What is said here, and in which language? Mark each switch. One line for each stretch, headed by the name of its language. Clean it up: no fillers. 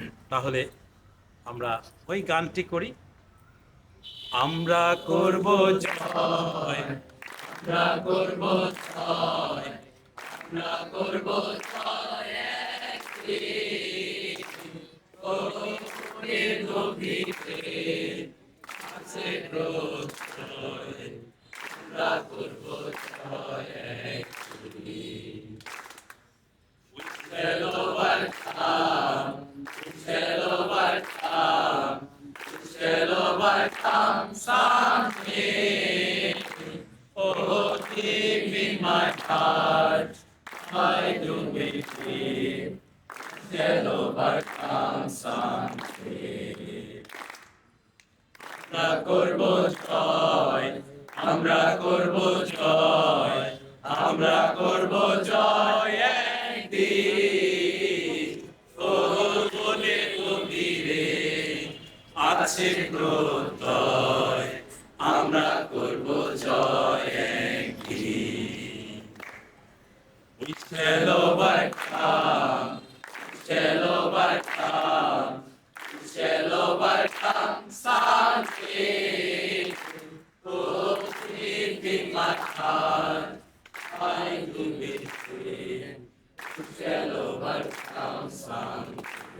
Bangla: তাহলে আমরা ওই গানটি করি, আমরা করব জয়, আমরা করব জয়, আমরা করব জয় একদিন, ওরে গভীরে আছে প্রত্যয়, আমরা করব জয় একদিন।
English: We shall overcome, we shall overcome, we shall overcome someday. Oh, deep in my heart, I do believe we shall overcome someday.
Bangla: আমরা করব জয়, আমরা করব জয়, আমরা করব জয় একদিন, ও বলে গভীরে আছে প্রত্যয়, আমরা করব জয় একদিন।
English: We shall overcome, we shall overcome, we shall overcome someday. Oh, deep in my heart, I do believe we shall overcome someday.